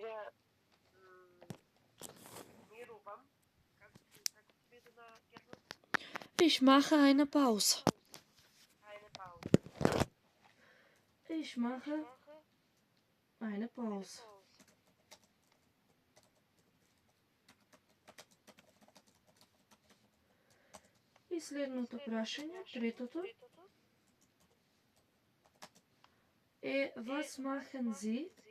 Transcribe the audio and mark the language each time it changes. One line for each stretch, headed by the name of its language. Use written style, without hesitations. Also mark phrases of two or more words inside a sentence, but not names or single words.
German: Ich mache eine Pause. Ich mache eine Pause.
Macedonian: И следното прашање, третото, е
German: was machen Sie